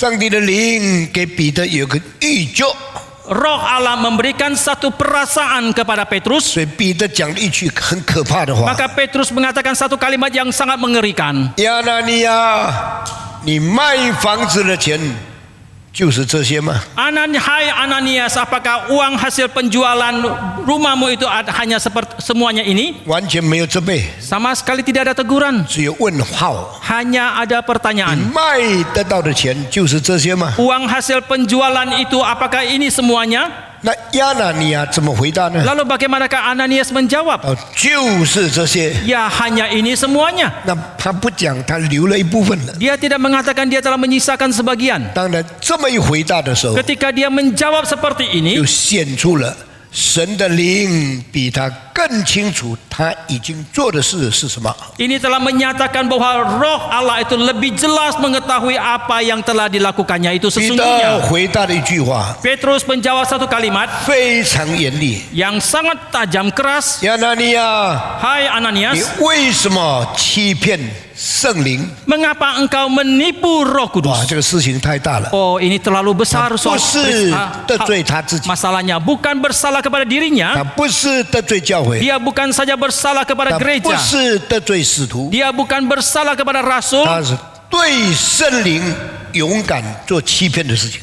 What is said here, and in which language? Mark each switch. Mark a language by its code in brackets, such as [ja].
[zh] 上帝的灵给彼得有个预觉， [id] Roh Allah memberikan satu perasaan kepada Petrus. [zh] 所以彼得讲了一句很可怕的话： [id] Maka Petrus mengatakan satu kalimat yang sangat mengerikan. [zh] 亚拿尼亚，你卖房子的钱就是这些吗？ [id] Hai Ananias, apakah uang hasil penjualan rumahmu itu hanya seperti semuanya ini? [zh] 完全没有责备， [id] Sama sekali tidak ada teguran, [zh] 只有问号。 [id] hanya ada [zh] 你 [id] pertanyaan. [zh] 卖得到的钱就是这些吗？ [id] Uang hasil penjualan itu apakah ini semuanya? [zh] 那亚拿尼亚怎么回答呢？ [id] Lalu bagaimanakah Ananias menjawab? [zh] 就是这些。 [id] Ya, hanya ini semuanya. [zh] 那他不讲，他留了一部分了。 [id] Dia tidak mengatakan dia telah menyisakan sebagian. [zh] 当然，这么一回答的时候， [id] Ketika dia menjawab seperti ini, [zh] 就显出了神的灵比他更清楚他已经做的事是什么。 [id] ini telah menyatakan bahwa Roh Allah itu lebih jelas mengetahui apa yang telah dilakukannya itu [zh] 彼得 [id] sesungguhnya. [zh] 回答的一句话 [id] Petrus menjawab satu kalimat [zh] 非常严厉： [id] yang sangat tajam keras. [zh] 亚拿尼亚， [id] Hai [zh] 你 [id] Ananias, [zh] 为什么欺骗圣灵？ [id] mengapa engkau menipu Roh 哇， Kudus? [zh] 这个事情太大了。 [id] Oh, ini terlalu besar [zh] 不 [id] soal [zh] 是得罪他自己， [id] masalahnya. Bukan bersalah kepada [zh] 他 [id] dirinya, [zh] 不是得罪教会， [id] dia bukan saja bersalah [zh] 他 [id] kepada [zh] 不 [id] gereja, [zh] 是得罪使徒， [id] dia bukan bersalah kepada rasul, [zh] 他是对圣灵勇敢做欺骗的事情。